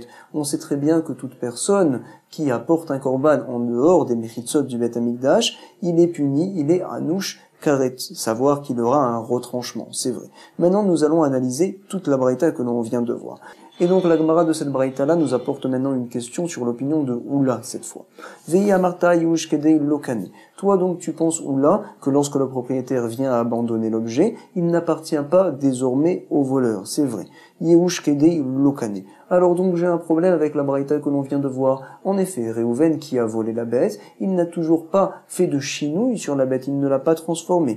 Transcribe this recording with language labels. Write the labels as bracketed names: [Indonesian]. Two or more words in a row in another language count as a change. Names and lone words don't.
[French] On sait très bien que toute personne qui apporte un korban en dehors des mechitsot du Beth Amikdash, il est puni, il est [Hebrew] Anouch Karet, [French] savoir qu'il aura un retranchement, c'est vrai. Maintenant, nous allons analyser toute la braïta que l'on vient de voir. Et donc, la Gemara de cette braïta-là nous apporte maintenant une question sur l'opinion de Oula, cette fois. [Hebrew] Vei amarta yush kedei lokane. [French] Toi, donc, tu penses, Oula, que lorsque le propriétaire vient à abandonner l'objet, il n'appartient pas désormais au voleur, c'est vrai. [Hebrew] Yehush kedei lokane. [French] Alors donc, j'ai un problème avec la braïta que l'on vient de voir. En effet, Réhouven, qui a volé la bête, il n'a toujours pas fait de chinouille sur la bête, il ne l'a pas transformée.